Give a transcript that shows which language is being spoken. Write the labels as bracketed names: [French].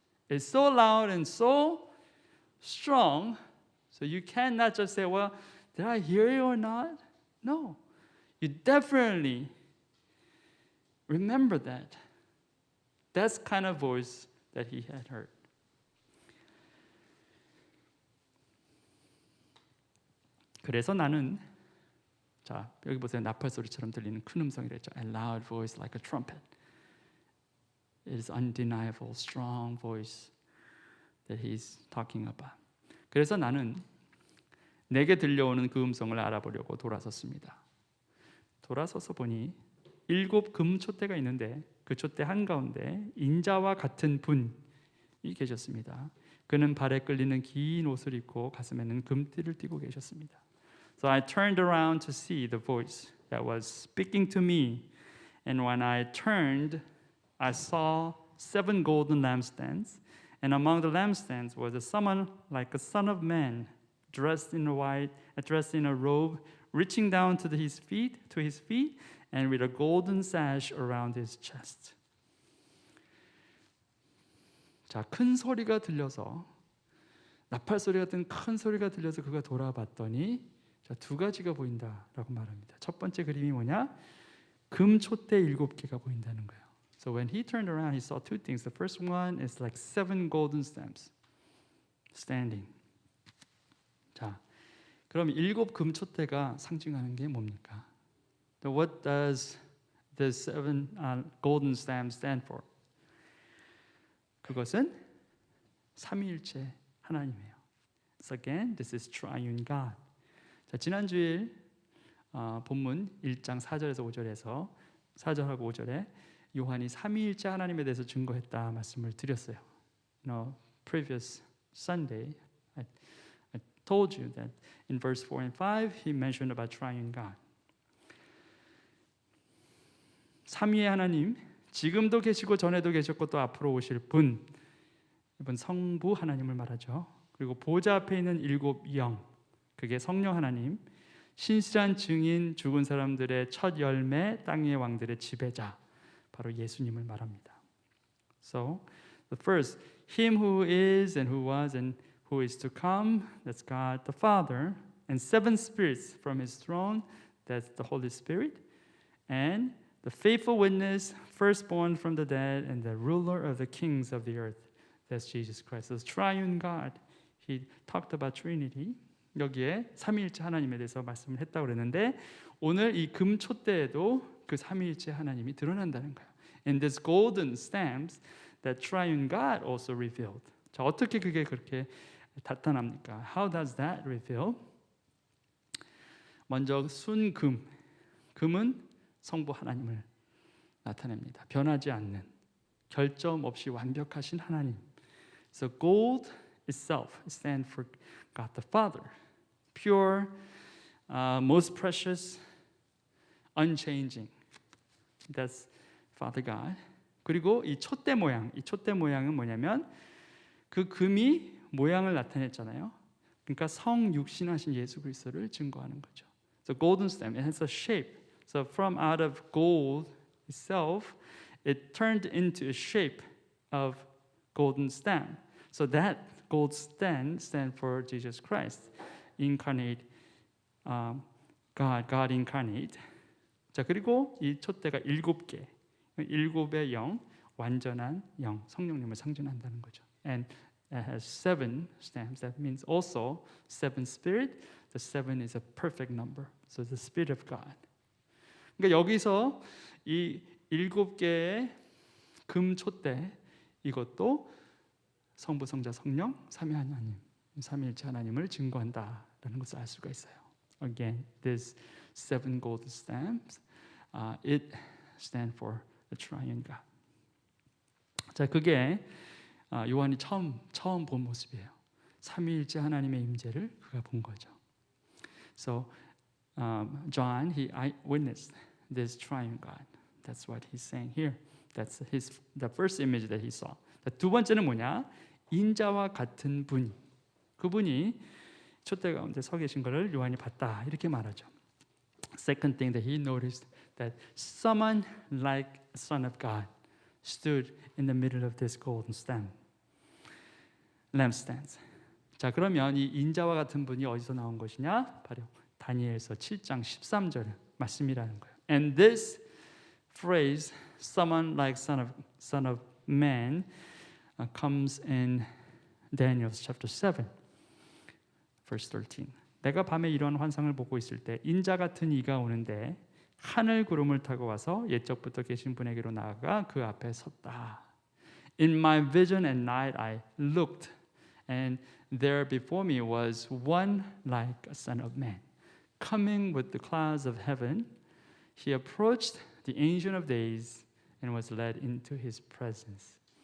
[English] It's so loud and so strong, so you cannot just say, well, did I hear you or not? No. You definitely remember that. That's kind of voice that he had heard. [Korean] 그래서 나는 자, 여기 보세요. 나팔 소리처럼 들리는 큰 음성이랬죠. [English] A loud voice like a trumpet. It is undeniable, strong voice that he's talking about. [Korean] 그래서 나는 내게 들려오는 그 음성을 알아보려고 돌아섰습니다. 돌아서서 보니 7 금촛대가 있는데 그 촛대 한가운데 인자와 같은 분이 계셨습니다. 그는 발에 끌리는 긴 옷을 입고 가슴에는 금띠를 띠고 계셨습니다. [English] So I turned around to see the voice that was speaking to me. And when I turned, I saw 7 golden lampstands. And among the lampstands was someone like a son of man, dressed in white, dressed in a robe, reaching down to his feet, and with a golden sash around his chest. [Korean] 자, 큰 소리가 들려서 나팔 소리 같은 큰 소리가 들려서 그가 돌아봤더니 자, 2가지가 보인다라고 말합니다. 첫 번째 그림이 뭐냐? 금촛대 7개가 보인다는 거예요. [English] So when he turned around, he saw 2 things. The first one is like 7 golden lamps standing. [Korean] 자, 그럼 7 금촛대가 상징하는 게 뭡니까? [English] So what does the 7 golden lamps stand for? [Korean] 그것은 삼위일체 하나님이에요. [English] So again, this is triune God. [Korean] 자, 지난 주일 본문 1장 4절에서 5절에서 4절하고 5절에 요한이 삼위일체 하나님에 대해서 증거했다 말씀을 드렸어요. [English] Previous Sunday, I told you that in verse 4 and 5, he mentioned about triune God. [Korean] 삼위의 하나님, 지금도 계시고 전에도 계셨고 또 앞으로 오실 분, 이번 성부 하나님을 말하죠. 그리고 보좌 앞에 있는 7 영, 그게 성령 하나님, 신실한 증인, 죽은 사람들의 첫 열매, 땅의 왕들의 지배자, 바로 예수님을 말합니다. [English] So, the first, him who is and who was and who is to come, that's God the Father, and 7 spirits from his throne, that's the Holy Spirit, and the faithful witness, firstborn from the dead, and the ruler of the kings of the earth, that's Jesus Christ. So, triune God, he talked about Trinity. [Korean] 여기에 삼위일체 하나님에 대해서 말씀을 했다고 그랬는데 오늘 이 금촛대에도 그 삼위일체 하나님이 드러난다는 거예요. [English] In this golden stamps that triune God also revealed. [Korean] 자, 어떻게 그게 그렇게 나타납니까? [English] How does that reveal? [Korean] 먼저 순금. 금은 성부 하나님을 나타냅니다. 변하지 않는, 결점 없이 완벽하신 하나님. [English] So gold itself stands for God the Father. Pure, most precious, unchanging. That's Father God. [Korean] 그리고 이 촛대 모양은 뭐냐면 그 금이 모양을 나타냈잖아요. 그러니까 성육신하신 예수 그리스도를 증거하는 거죠. [English] So golden stem, it has a shape. So from out of gold itself, it turned into a shape of golden stem. So that gold stem stands for Jesus Christ, incarnate, God incarnate. [Korean] 자, 그리고 이 촛대가 7개, 7의 영, 완전한 영, 성령님을 상징한다는 거죠. [English] And it has 7 stamps. That means also 7 spirit. The 7 is a perfect number. So the spirit of God. [Korean] 그러니까 여기서 이 7개의 금 촛대 이것도 성부, 성자, 성령, 삼위 하나님, 삼위일체 하나님을 증거한다라는 것을 알 수가 있어요. [English] Again, this 7 gold stamps, it stands for the triune God. [Korean] 자, 그게 요한이 처음 본 모습이에요. 삼위일체 하나님의 임재를 그가 본 거죠. [English] So John, he witnessed this triune God. That's what he's saying here. That's the first image that he saw. [Korean] 두 번째는 뭐냐? 인자와 같은 분. 그분이 촛대 가운데 서 계신 것을 요한이 봤다. 이렇게 말하죠. [English] Second thing that he noticed that someone like a son of God stood in the middle of this golden lampstands. [Korean] 자, 그러면 이 인자와 같은 분이 어디서 나온 것이냐? 바로 다니엘서 7장 13절 말씀이라는 거예요. [English] And this phrase, someone like son of man, comes in Daniel chapter 7, verse 13. [Korean] 내가 밤에 이런 환상을 보고 있을 때 인자 같은 이가 오는데 하늘 구름을 타고 와서 옛적부터 계신 분에게로 나아가 그 앞에 섰다. [English] In my vision at night I looked, and there before me was one like a son of man, coming with the clouds of heaven. He approached the Ancient of Days and was led into his presence.